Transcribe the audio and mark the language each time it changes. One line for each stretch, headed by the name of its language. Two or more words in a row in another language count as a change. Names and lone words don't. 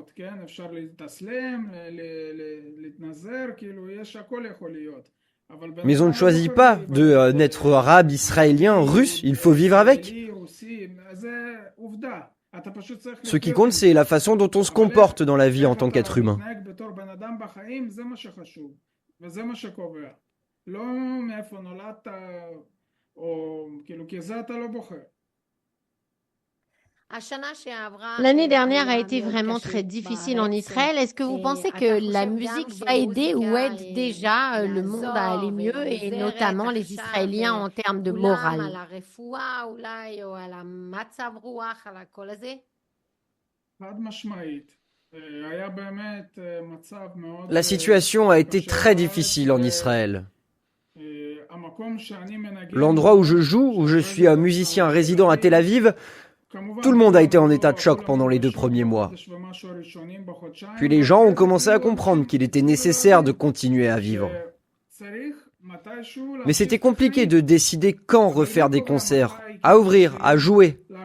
French: Mais on ne choisit pas de naître arabe, israélien, russe, il faut vivre avec. Ce qui compte, c'est la façon dont on se comporte dans la vie en tant qu'être humain.
Hebrew: וזה מה שקובע. לא מאיפה נולדת, או כאילו, כי זה אתה לא בוחר.
French: L'année dernière a été vraiment très difficile en Israël. Est-ce que vous pensez que la musique va aider ou aide déjà le monde à aller mieux et notamment les Israéliens en termes de morale?
Hebrew: חד משמעית. היה באמת מצב מאוד...
French: La situation a été très difficile en Israël.
Hebrew: המקום שאני מנגן...
French: L'endroit où je joue, où je suis un musicien résident à Tel Aviv, tout le monde a été en état de choc pendant les 2 premiers mois. Puis les gens ont commencé à comprendre qu'il était nécessaire de continuer à vivre. Mais c'était compliqué de décider quand refaire des concerts, à ouvrir, à jouer.